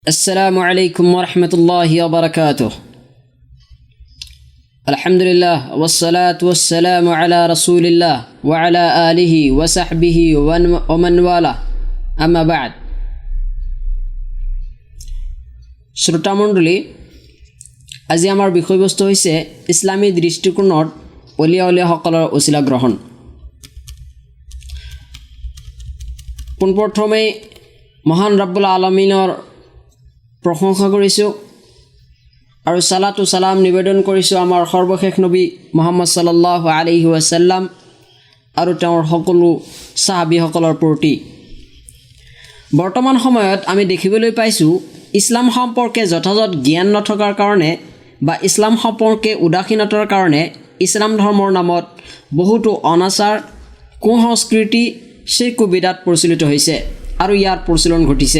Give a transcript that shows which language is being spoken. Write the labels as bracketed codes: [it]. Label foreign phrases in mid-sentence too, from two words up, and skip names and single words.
[ar] السلام عليكم ورحمة الله وبركاته. الحمد لله والصلاة والسلام على رسول الله وعلى آله وصحبه ومن والاه. أما بعد. [as] শ্ৰোতা মণ্ডলী, আজি আমাৰ বিষয়বস্তু হৈছে ইছলামী দৃষ্টিকোণত অলিয়া ওচিলা গ্ৰহণ। পোনপ্ৰথমে মহান ৰব্বুল আলামিনৰ প্ৰশংসা কৰিছোঁ আৰু সালাতু সালাম নিবেদন কৰিছোঁ আমাৰ সৰ্বশেষ নবী মুহাম্মদ [ar] صلى الله عليه وسلم [as] আৰু তেওঁৰ সকলো সাহাবীসকলৰ প্ৰতি। বৰ্তমান সময়ত আমি দেখিবলৈ পাইছোঁ ইছলাম সম্পৰ্কে যথাযথ জ্ঞান নথকাৰ কাৰণে বা ইছলাম সম্পৰ্কে উদাসীনতাৰ কাৰণে ইছলাম ধৰ্মৰ নামত বহুতো অনাচাৰ, কুসংস্কৃতি, শিৰ্ক বিদাত প্ৰচলিত হৈছে আৰু ইয়াৰ প্ৰচলন ঘটিছে।